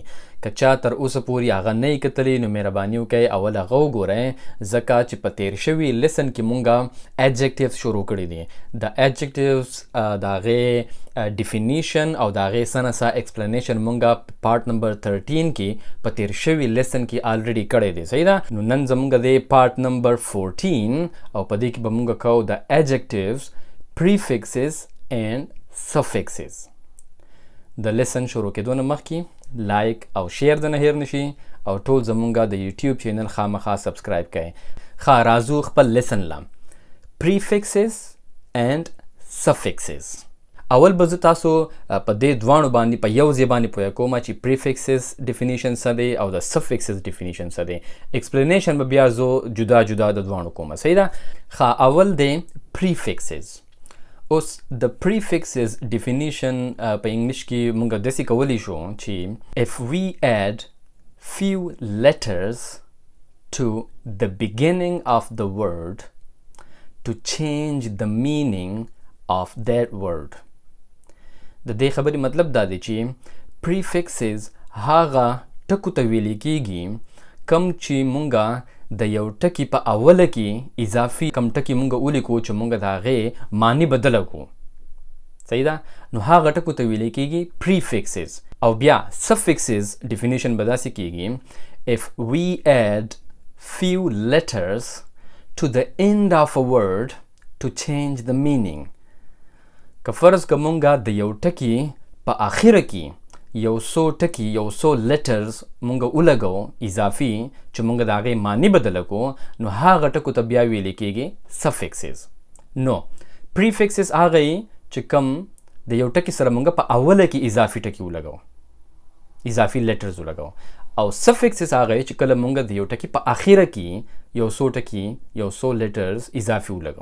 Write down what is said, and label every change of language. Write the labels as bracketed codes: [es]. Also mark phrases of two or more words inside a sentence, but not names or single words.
[ps] که چا تر اوسه پورې هغه نه یې کتلی نو مهرباني وکئ اول هغه وګورئ ځکه چې په تیر شوي لیسن کې مونږه adjectives شروع کړي دي. د adjectives د هغې ډیفینیشن او د هغې څه نه څه ایکسپلینیشن مونږه [en] part number [ps] 13 کې په تیر شوي لیسن کې آلریډي کړی دی. صحیح ده. نو نن زمونږ دی [en] part number [ps] 14 او په دې کې به مونږ کوو د [en] adjectives, prefixes and suffixes. [ps] د لیسن شروع کېدو نه مخکې لایک او شیر د نه هیر نشي او ټول زمونږه د یوټیوب چینل خامخا سبسکرایب کړئ. ښه راځو خپل لیسن له [en] prefixes and suffixes. [ps] اول به زه تاسو په دې دواړو باندې په یو ځای باندې پوهه کوم چې [en] prefixes definition [ps] څه دی او د [en] suffixes definition [ps] څه دی. explanation به بیا زه جدا جدا د دواړو کوم. صحیح ده. ښه اول دی prefixes. اوس د [en] prefixes definition [ps] په انګلیش کې مونږ داسې کولی شو چې [en] if we add few letters to the beginning of the word to change the meaning of that word. [ps] د دې خبرې مطلب دا دی چې prefixes هغه ټکو ته ویلی کېږي کم چې مونږه د یو ټکي په اوله کې اضافي کم ټکي مونږ ولیکو چې مونږ د هغې معنی بدله کړو. صحیح ده. نو هغه ټکو ته ویلی کېږي prefixes. او بیا [en] suffixes definition [ps] به داسې کېږي [en] if we add few letters to the end of a word to change the meaning. [ps] که فرض که مونږه د یو ټکي په آخره کې یو څو ټکي یو څو لیټرز مونږ ولګو اضافي چې مونږ د هغې معنی بدله کړو نو هغه ټکو ته بیا ویلی کېږي suffixes. نو prefixes هغه چې کم د یو ټکي سره مونږ په اوله کې اضافي ټکي ولګو اضافي لیټرز ولګو او suffixes هغه چې کله مونږ د یو ټکي په آخره کې یو څو ټکي یو څو لیټرز اضافي ولګو.